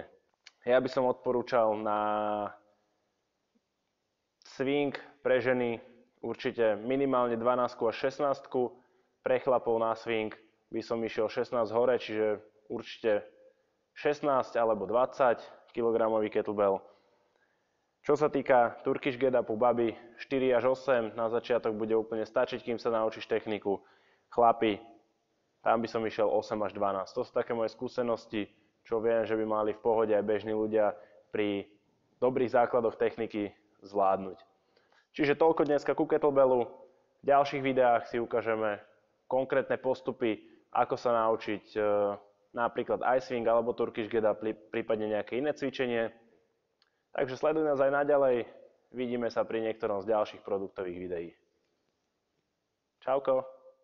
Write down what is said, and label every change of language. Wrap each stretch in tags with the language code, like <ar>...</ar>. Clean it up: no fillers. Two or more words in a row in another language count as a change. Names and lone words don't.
<sk>Ja by som odporúčal na swing pre ženy určite minimálne 12 až 16, pre chlapov na swing by som išiel 16 hore, čiže určite 16 alebo 20 kg kettlebell. Čo sa týka</sk> <en>Turkish get upu</en> <sk>baby, 4 až 8 na začiatok bude úplne stačiť, kým sa naučíš techniku. Chlapi, tam by som išiel 8 až 12. To sú také moje skúsenosti, čo viem, že by mali v pohode aj bežní ľudia pri dobrých základoch techniky zvládnuť. Čiže toľko dneska ku kettlebellu. V ďalších videách si ukážeme konkrétne postupy, ako sa naučiť napríklad iSwing alebo</sk> <en>Turkish get up,</en> <sk>prípadne nejaké iné cvičenie. Takže sleduj nás aj naďalej, vidíme sa pri niektorom z ďalších produktových videí. Čauko.</sk>